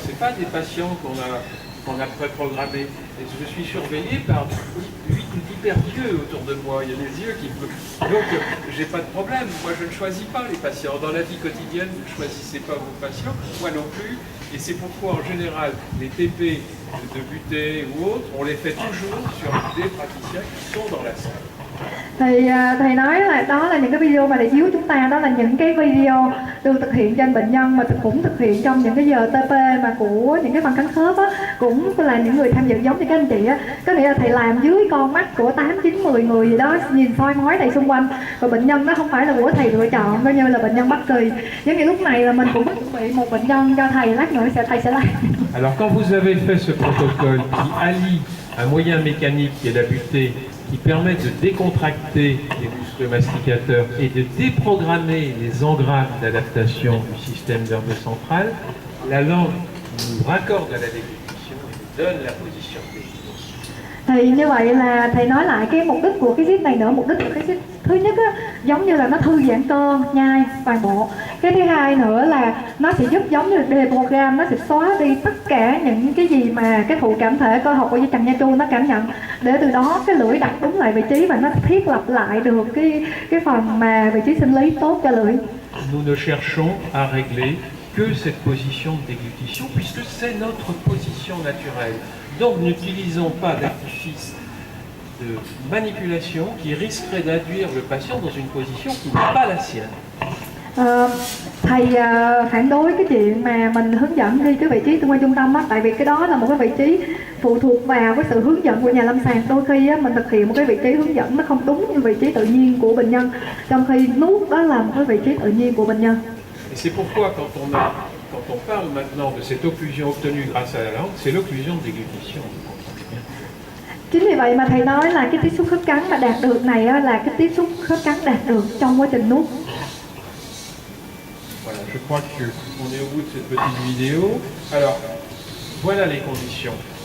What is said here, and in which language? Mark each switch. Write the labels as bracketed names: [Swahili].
[French] Ce n'est pas des patients qu'on a préprogrammés. Et je suis surveillé par 8 ou 10 paires d'yeux autour de moi. Il y a des yeux qui me... Donc j'ai pas de problème. Moi je ne choisis pas les patients. Dans la vie quotidienne, vous ne choisissez pas vos patients, moi non plus. Et c'est pourquoi en général les TP de butée ou autres, on les fait toujours sur des praticiens qui sont dans la salle. [Vietnamese] Thì thầy nói là đó là những cái video mà để chiếu chúng ta, đó là những cái video được thực hiện trên bệnh nhân mà cũng thực hiện trong những cái giờ TP mà của những cái băng cắn khớp á, cũng là những người tham dự giống như các anh chị á, có nghĩa là thầy làm dưới con mắt của 8, 9, 10 người gì đó, nhìn soi mói đầy xung quanh, và bệnh nhân nó không phải là của thầy lựa chọn, coi như là bệnh nhân bất kỳ. Giống như lúc này là mình cũng có chuẩn bị một bệnh nhân cho thầy, lát nữa thầy sẽ làm. [French] Alors quand vous avez fait ce protocole qui allie un moyen mécanique qui est la butée, qui permet de décontracter les muscles masticateurs et de déprogrammer les engrammes d'adaptation du système nerveux central, la langue nous raccorde à la déglutition et nous donne la position de déglutition. [Vietnamese] Thì như vậy là thầy nói lại cái mục đích của cái JIT này nữa. Mục đích của cái JIT thứ nhất á, giống như là nó thư giãn cơ nhai toàn bộ. Cái thứ hai nữa là nó sẽ giúp giống như deprogram, nó sẽ xóa đi tất cả những cái gì mà cái thụ cảm thể cơ học của dây chằng nha chu nó cảm nhận, để từ đó cái lưỡi đặt đúng lại vị trí và nó thiết lập lại được cái phần mà vị trí sinh lý tốt cho lưỡi. [French] Nous ne cherchons à régler que cette position de déglutition puisque c'est notre position naturelle. Donc n'utilisons pas d'artifice de manipulation qui risquerait d'induire le patient dans une position qui n'est pas la sienne. [Vietnamese] Thầy phản đối cái chuyện mà mình hướng dẫn ghi cái vị trí xung quanh trung tâm á, tại vì cái đó là một cái vị trí phụ thuộc vào cái sự hướng dẫn của nhà lâm sàng. Đôi khi á, mình thực hiện một cái vị trí hướng dẫn nó không đúng như vị trí tự nhiên của bệnh nhân, trong khi nút đó là một cái vị trí tự nhiên của bệnh nhân. [French] Et c'est pourquoi quand on parle maintenant de cette occlusion obtenue grâce à la langue, c'est l'occlusion de déglutition. [Vietnamese] Chính vì vậy mà thầy nói là cái tiếp xúc khớp cắn mà đạt được này á, là cái tiếp xúc khớp cắn đạt được trong quá trình nuốt. [French] Voilà, je crois qu'on est au bout de cette petite vidéo. Alors, voilà les conditions.